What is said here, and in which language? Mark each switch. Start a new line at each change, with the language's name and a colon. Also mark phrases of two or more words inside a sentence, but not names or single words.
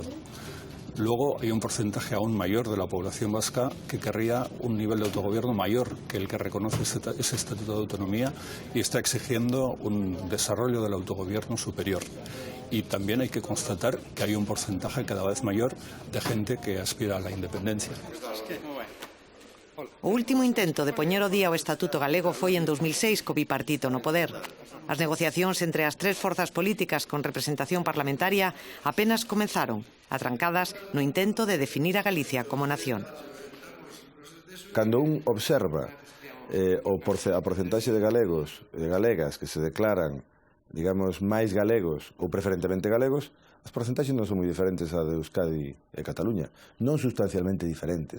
Spanish: Luego hay un porcentaje aún mayor de la población vasca que querría un nivel de autogobierno mayor que el que reconoce ese Estatuto de Autonomía y está exigiendo un desarrollo del autogobierno superior. Y también hay que constatar que hay un porcentaje cada vez mayor de gente que aspira a la independencia.
Galician: O último intento de poñer o día o Estatuto Galego foi en 2006 co bipartito no poder. As negociacións entre as tres forzas políticas con representación parlamentaria apenas comenzaron, atrancadas no intento de definir a Galicia como nación. Cando un observa a porcentaxe de galegos e de galegas que se declaran, digamos, máis galegos ou preferentemente galegos, as porcentaxes non son moi diferentes a de Euskadi e Cataluña, non sustancialmente diferentes.